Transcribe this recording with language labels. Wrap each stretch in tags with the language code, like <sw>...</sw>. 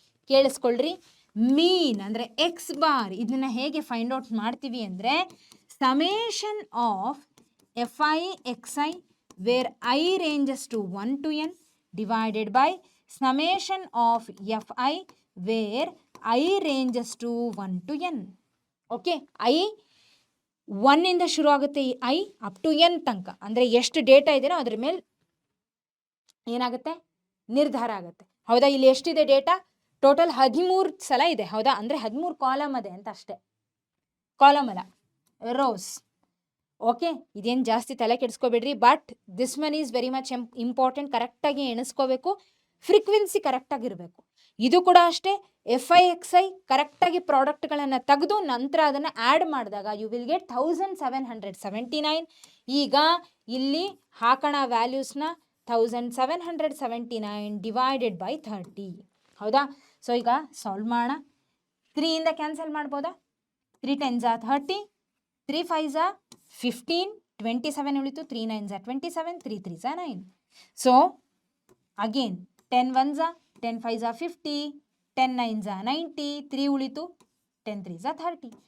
<kn>ಕೇಳಿಸ್ಕೊಳ್ರಿ, ಮೀನ್ ಅಂದರೆ X bar. ಇದನ್ನು ಹೇಗೆ ಫೈಂಡ್ ಔಟ್ ಮಾಡ್ತೀವಿ ಅಂದರೆ</kn> <en>summation of FI/XI where I ranges to 1 to n</en> <kn>divided by summation of FI wear I ranges to 1 to n. Okay, I 1ಇಂದ ಶುರು ಆಗುತ್ತೆ ಈ I up to n ತನಕ. ಅಂದರೆ ಎಷ್ಟು ಡೇಟಾ ಇದೆಯೋ ಅದ್ರ ಮೇಲೆ ಏನಾಗುತ್ತೆ, ನಿರ್ಧಾರ ಆಗುತ್ತೆ. ಹೌದಾ, ಇಲ್ಲಿ ಎಷ್ಟಿದೆ ಡೇಟಾ, ಟೋಟಲ್ 13 ಸಲ ಇದೆ. ಹೌದಾ, ಅಂದರೆ 13 ಕಾಲಮ್ ಇದೆ ಅಂತ ಅಷ್ಟೇ. ಕಾಲಮ್ ಅಲ್ಲ, ರೋಸ್. ಓಕೆ, ಇದೇನು ಜಾಸ್ತಿ ತಲೆ ಕೆಡಿಸ್ಕೋಬೇಡ್ರಿ.</kn> <en>But this one is very much important.</en> <kn>ಕರೆಕ್ಟಾಗಿ ಎಣಿಸ್ಕೋಬೇಕು, ಫ್ರೀಕ್ವೆನ್ಸಿ ಕರೆಕ್ಟಾಗಿರಬೇಕು. ಇದು ಕೂಡ ಅಷ್ಟೇ, FI/XI ಕರೆಕ್ಟಾಗಿ ಪ್ರಾಡಕ್ಟ್ಗಳನ್ನು ತೆಗೆದು ನಂತರ ಅದನ್ನು ಆ್ಯಡ್ ಮಾಡಿದಾಗ</kn> <en>You will get 1779.</en> <kn>ಈಗ ಇಲ್ಲಿ ಹಾಕೋಣ ವ್ಯಾಲ್ಯೂಸ್ನ 1779 ಡಿವೈಡೆಡ್ ಬೈ 30. ಹೌದಾ, ಸೊ ಈಗ ಸಾಲ್ವ್ ಮಾಡೋಣ. 3ಇಂದ ಕ್ಯಾನ್ಸಲ್ ಮಾಡ್ಬೋದಾ, 3 10s 30, 3 5s 15, 27 ಉಳಿತು, 3 9s 27, 3 3s 9. So again 10 1s 10 5s 50, 10 9s 90, 3 ಉಳಿತು, 10 3s 30.</kn>